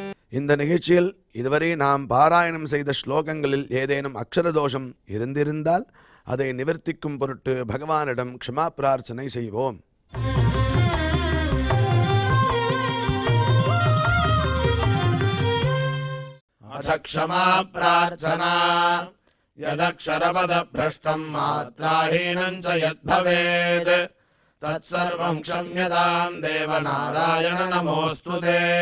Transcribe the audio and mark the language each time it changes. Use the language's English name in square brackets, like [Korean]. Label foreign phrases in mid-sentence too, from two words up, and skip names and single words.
[Tamil] இந்த நிகழ்ச்சியில் இதுவரை நாம் பாராயணம் செய்த ஸ்லோகங்களில் ஏதேனும் அக்ஷர தோஷம் இருந்திருந்தால் அதை நிவர்த்திக்கும் பொருட்டு பகவானிடம் க்ஷமா பிரார்த்தனை செய்வோம். [Sanskrit] अथ क्षमा प्रार्थना यदक्षरपदभ्रष्टम् मात्राहीनम् च यद्भवेत् तत्सर्वम् क्षम्यताम् देव नारायण नमोऽस्तु ते।